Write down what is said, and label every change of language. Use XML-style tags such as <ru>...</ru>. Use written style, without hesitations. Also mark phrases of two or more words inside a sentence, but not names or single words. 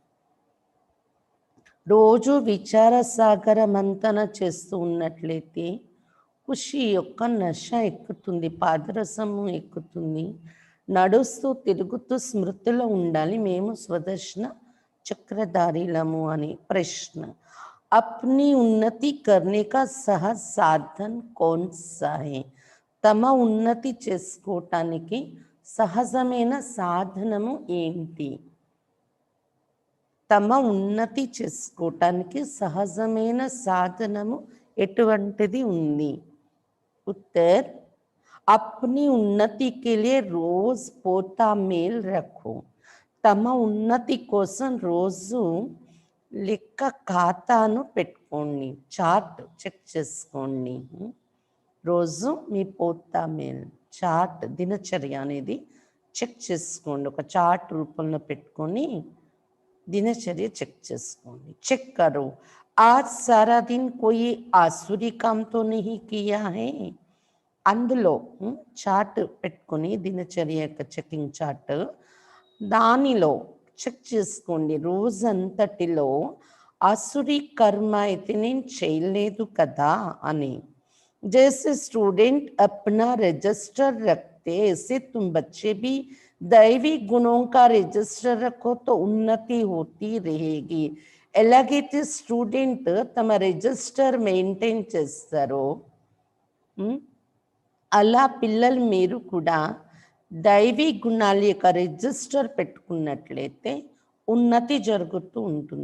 <te>రోజు విచార సాగర మంతన చేస్తూ ఉన్నట్లయితే ఖుషి యొక్క నష ఎక్కుతుంది, పాదరసము ఎక్కుతుంది. నడుస్తూ తిరుగుతూ స్మృతిలో ఉండాలి, మేము స్వదర్శన చక్రధారిలము అని.</te> <hi>ప్రశ్న: अपनी उन्नति करने का सहज साधन कौन सा है?</hi> <te>తమ ఉన్నతి చేసుకోవటానికి సహజమైన సాధనము ఏంటి? తమ ఉన్నతి చేసుకోవటానికి సహజమైన సాధనము ఎటువంటిది ఉంది?</te> <hi>ఉత్తర్: अपनी उन्नति के लिए रोज पोता मेल रखो.</hi> <te>తమ ఉన్నతి కోసం రోజు లెక్క ఖాతాను పెట్టుకోండి, చార్ట్ చెక్ చేసుకోండి. రోజు మీ</te> <hi>पोता मेल</hi> <te>చార్ట్ దినచర్య అనేది చెక్ చేసుకోండి. ఒక చార్ట్ రూపంలో పెట్టుకొని</te> <hi>दिनचर्या चेक</hi> <te>చేసుకోండి.</te> <hi>చెక్ करो आज सारा दिन कोई आसुरी काम तो नहीं किया है.</hi> <te>అందులో చార్ట్ పెట్టుకొని దినచర్య యొక్క చెకింగ్ చార్ట్, దానిలో చెక్ చేసుకోండి రోజంతటిలో ఆసురీ కర్మ అయితే నేను చేయలేదు కదా అని.</te> <hi>जैसे स्टूडेंट अपना रजिस्टर रखते ऐसे तुम बच्चे भी दैवी गुणों का रजिस्टर रखो तो उन्नति होती रहेगी.</hi> <te>ఎలాగైతే స్టూడెంట్ తమ రిజిస్టర్ మెయింటైన్ చేస్తారో అలా పిల్లలు మీరు కూడా దైవీ గుణాల యొక్క రిజిస్టర్ పెట్టుకున్నట్లయితే ఉన్నతి జరుగుతూ ఉంటుంది.</te>